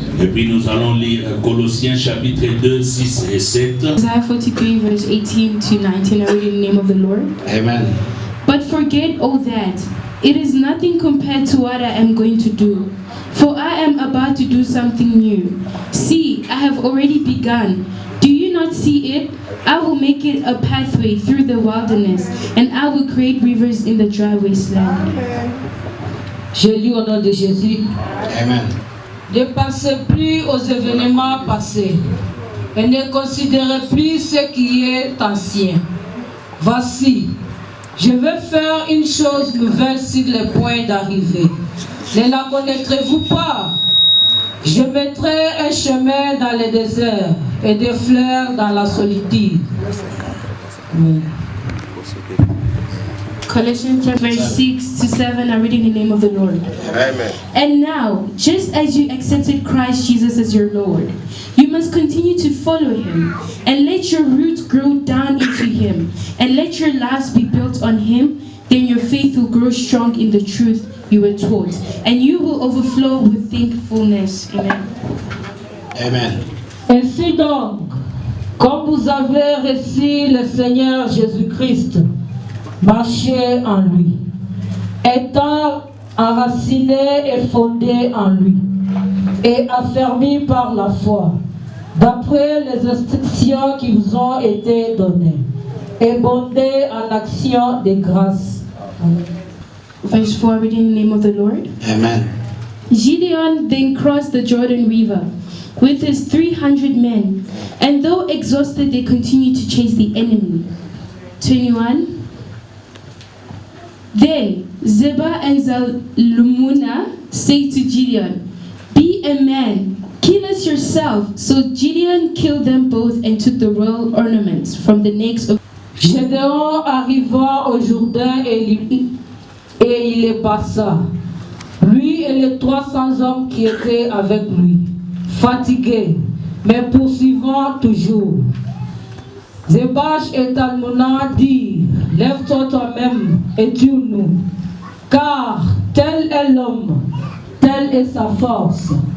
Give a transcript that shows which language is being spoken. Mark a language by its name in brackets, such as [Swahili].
[French] Et puis nous allons lire Colossiens chapitre 2, 6 et 7. [English] Isaiah 43, verse 18 to 19. I read in the name of the Lord. Amen. But forget all that. It is nothing compared to what I am going to do. For I am about to do something new. See, I have already begun. Do you not see it? I will make it a pathway through the wilderness, and I will create rivers in the dry wasteland. [French] Je lis au nom de Jésus. Amen. Ne pensez plus aux événements passés et ne considérez plus ce qui est ancien. Voici, je vais faire une chose nouvelle sur le point d'arriver. Ne la connaîtrez-vous pas? Je mettrai un chemin dans le désert et des fleurs dans la solitude. Amen. [English] Colossians verse 6 to 7, I read in the name of the Lord. Amen. And now, just as you accepted Christ Jesus as your Lord, you must continue to follow him, and let your roots grow down into him, and let your lives be built on him. Then your faith will grow strong in the truth you were taught, and you will overflow with thankfulness. Amen. Amen. [French] Ainsi donc, comme vous avez reçu le Seigneur Jésus-Christ, marchez en lui, étant enraciné et fondé en lui, et affermi par la foi, d'après les instructions qui vous ont été données, et bondé en action de grâce. [English] Verse 4, reading in the name of the Lord. Amen. Gideon then crossed the Jordan River with his 300 men, and though exhausted, they continued to chase the enemy. 21. Then Zebah and Zalmunna say to Gideon, "Be a man, kill us yourself." So Gideon killed them both and took the royal ornaments from the necks of. [French] Gédéon arriva au Jourdain et il les passa, lui et les 300 hommes qui étaient avec lui, fatigués, mais poursuivant toujours. Zébach et Talmona dirent, lève-toi toi-même et tue-nous, car tel est l'homme, telle est sa force.